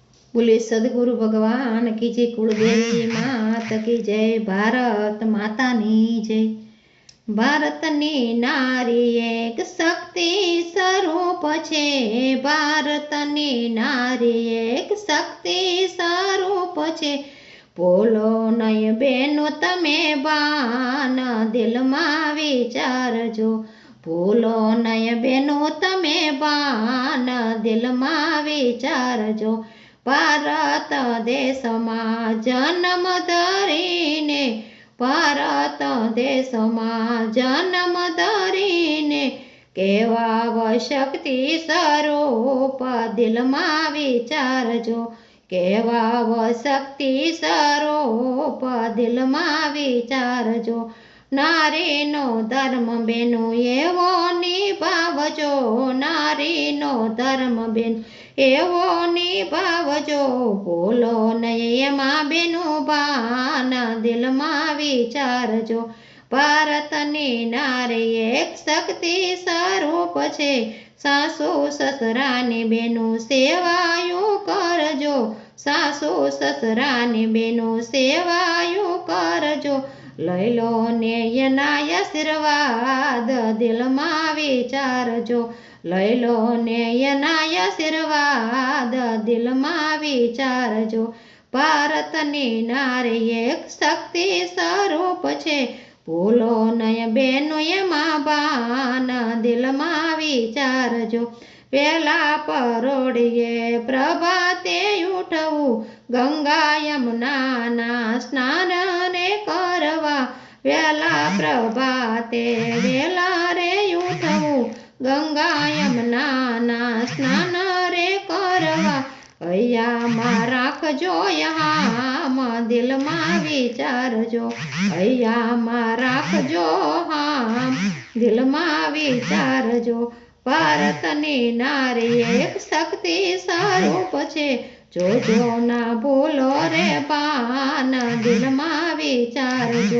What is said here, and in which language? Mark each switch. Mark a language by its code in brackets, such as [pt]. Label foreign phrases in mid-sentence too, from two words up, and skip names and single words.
[hi] बोले सदगुरु भगवान की जय, कुलदेवी मात की जय, [gu] ભારત માતા ની જય। ભારતની નારી એક શક્તિ સ્વરૂપ છે, ભારતની નારી એક શક્તિ સ્વરૂપ છે। બોલો નય બેનો તમે બાન દિલમાં વિચારજો, ભૂલો નય બેનો તમે બાન દિલમાં વિચારજો। ભારત દેશમાં જન્મ ધરીને, ભારત દેશમાં જન્મ ધરીને કેવા શક્તિ સ્વરૂપ દિલમાં વિચારજો, કેવા શક્તિ સ્વરૂપ દિલમાં વિચારજો। નારીનો ધર્મ બેનો એવો નિભાવજો, નારીનો ધર્મ બેન એવો નિભાવજો। ભૂલો નય એમાં બેનો બાન દિલમાં વિચારજો। ભારતની નારી એક શક્તિ સ્વરૂપ છે, સાસૂ સસરાની બેનો સેવાયૂં કરજો, સાસૂ સસરાની બેનો સેવાયૂં કરજો। લઈ લો ને એનાય આશીર્વાદ દિલમાં વિચારજો, લઈ લો ને એનાય આશીર્વાદ દિલમાં વિચારજો। ભારતની નારી એક શક્તિ સ્વરૂપ છે, ભૂલો નય બેનો એમાં બાન દિલમાં વિચારજો। વેલા પરોઢિયે પ્રભાતે ઉઠવું, ગંગા યમુનાના સ્નાન રે કરવા। વેલા પ્રભાતે વેલા રે ઉઠવું, ગંગા યમુનાના સ્નાન રે કરવા। हૈયામાં રાખજો હામ દિલમાં વિચારજો, હૈયામાં રાખજો હામ દિલમાં વિચારજો। ભારતની નારી એક શક્તિ સ્વરૂપ છે, જોજો ના ભૂલો રે બાન દિલમાં વિચારજો।